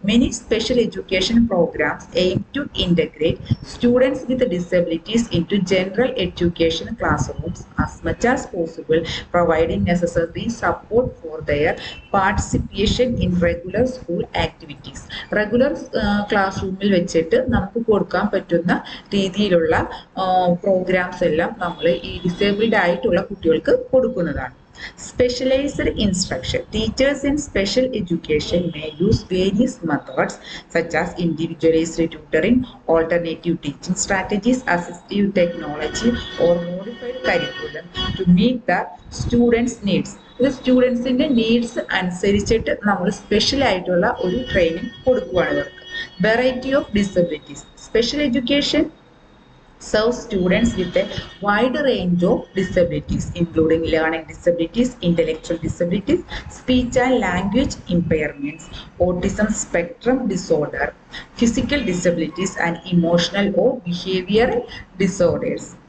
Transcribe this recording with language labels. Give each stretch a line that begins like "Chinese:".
English: Many special education programs aim to integrate students with disabilities into general education classrooms as much as possible, providing necessary support for their participation in regular school activities.
Malayalam: Regular class റൂമിൽ വെച്ചിട്ട് നമുക്ക് കൊടുക്കാൻ പറ്റുന്ന രീതിയിലുള്ള programmes എല്ലാം നമ്മൾ ഈ disabled ആയിട്ടുള്ള കുട്ടികൾക്ക് കൊടുക്കുന്നതാണ്.
English: Specialized instruction. Teachers in special education may use various methods such as individualized tutoring, alternative teaching strategies, assistive technology or modified curriculum to meet the students' needs.
Malayalam: ഇത് സ്റ്റുഡൻസിന്റെ നീഡ്സ് അനുസരിച്ചിട്ട് നമ്മൾ സ്പെഷ്യൽ ആയിട്ടുള്ള ഒരു ട്രെയിനിങ് കൊടുക്കുകയാണ് ഇവർക്ക്.
English: Variety of disabilities. Special education serve students with a wide range of disabilities, including learning disabilities, intellectual disabilities, speech and language impairments, autism spectrum disorder, physical disabilities, and emotional or behavioral disorders.